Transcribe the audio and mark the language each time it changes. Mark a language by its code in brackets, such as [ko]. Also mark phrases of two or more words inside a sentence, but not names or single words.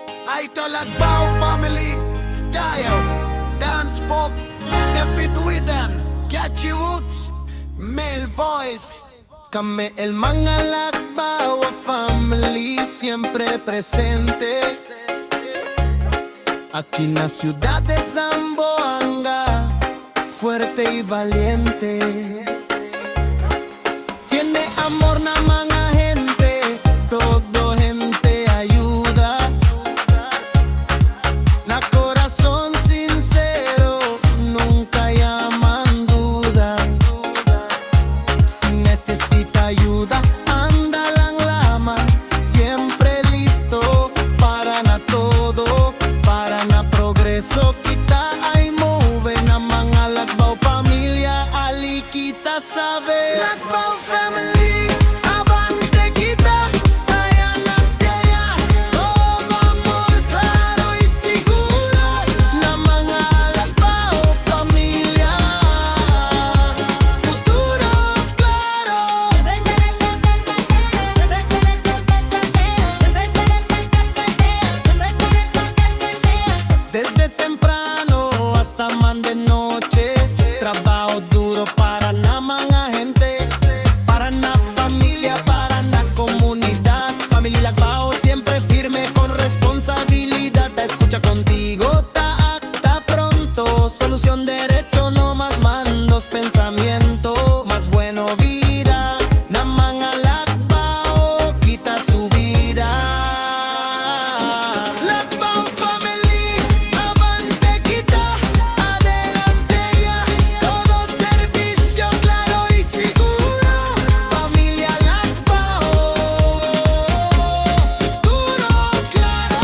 [en] Idol Agbao family style, dance pop, David Widen, catchy roots, male voice. [cbk] Kami el mga Lakbaw family siempre presente. Aquí en la ciudad de Zamboanga, fuerte y valiente. Tiene amor na mga gente, todo gente ayuda. Na corazón sincero, nunca llaman duda. Si necesita ayuda, anda lang lamang, siempre listo para na todo, para na progreso. Kita ay move na mga Lakbaw pamilya, ali kita sabe. Lakbaw family, abante kita, ayan at yaya, todo amor claro y seguro na mga Lakbaw pamilya, futuro claro. Desde temprano hasta man de noche, trabajo duro para na mga gente, para na familia, para na comunidad. Familia Lakbaw siempre firme con responsabilidad. Ta escucha contigo, ta acta pronto, solución derecho, no más mandos, pensamiento más bueno, vida na mga Lakbaw, quita su vida. Lakbaw family, avante kita, adelante ya, todo servicio claro y seguro. Familia Lakbaw, futuro claro.